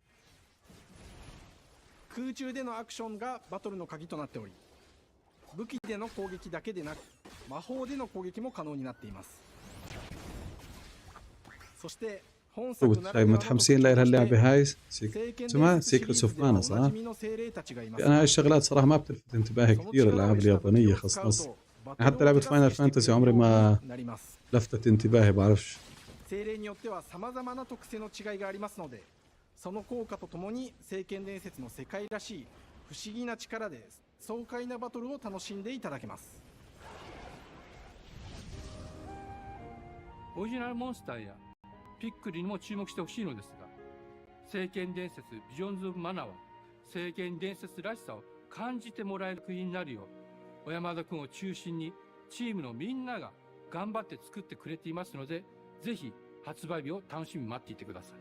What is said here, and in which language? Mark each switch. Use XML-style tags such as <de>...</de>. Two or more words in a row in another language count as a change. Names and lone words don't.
<ja>空中でのアクションがバトルの鍵となっており、武器での攻撃だけでなく魔法での攻撃も可能になっています。そして本作ならではの特徴として</ja> <ar>متحمسين لها اللعبة هاي اسمها سيكريتس اوف مانا صح؟ أنا هاي الشغلات صراحة ما بتلفت انتباهي كثير الألعاب اليابانية خاصة. حتى لعبة فاينل فانتسي عمري ما لفتت انتباهي بعرفش.</ar> <ja>精霊によっては様々な特性の違いがありますので、その効果とともに聖剣伝説の世界らしい不思議な力で爽快なバトルを楽しんでいただけます。オリジナルモンスターやピックルにも注目してほしいのですが、聖剣伝説ビジョンズ・オブ・マナは聖剣伝説らしさを感じてもらえる作品になるよう小山田君を中心にチームのみんなが頑張って作ってくれていますので、ぜひ発売日を楽しみに待っていてください。</ja>